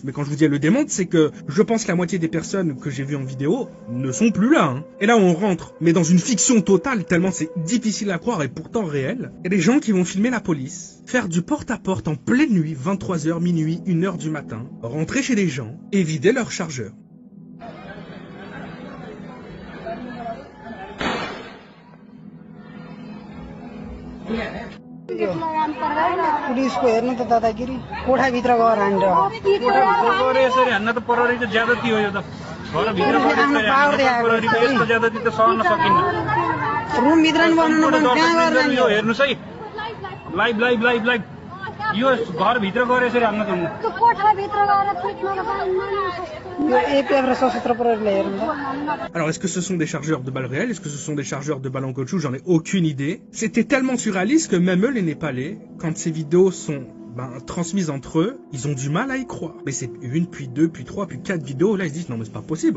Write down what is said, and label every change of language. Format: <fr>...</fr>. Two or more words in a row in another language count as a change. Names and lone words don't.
<fr>Mais quand je vous dis elle le démonte, c'est que je pense que la moitié des personnes que j'ai vues en vidéo ne sont plus là. Et là, on rentre, mais dans une fiction totale, tellement c'est difficile à croire et pourtant réel. Il y a des gens qui vont filmer la police, faire du porte-à-porte en pleine nuit, 23h, minuit, 1h du matin, rentrer chez des gens et vider leur chargeur.</fr> <ne>पुलिसको हेर्नु त दादागिरी कोठाभित्र गएर हान्छ कोठाभित्र यसरी हान्न त प्रहरीको ज्यादती हो यो त घरभित्र यस्तो ज्यादती त सहन सकिन्न रुम भित्र नि बनाउनु पर्छ त्यहाँ गरेर यो हेर्नुस् है लाइभ यो घरभित्र गएर यसरी हान्न त त्यो कोठाभित्र गएर फिट्न</ne> <fr>Alors, est-ce que ce sont des chargeurs de balles réelles? Est-ce que ce sont des chargeurs de balles en caoutchouc? J'en ai aucune idée. C'était tellement surréaliste que même eux, les Népalais, quand ces vidéos sont transmises entre eux, ils ont du mal à y croire. Mais c'est une, puis deux, puis trois, puis quatre vidéos. Là, ils se disent non mais c'est pas possible.</fr>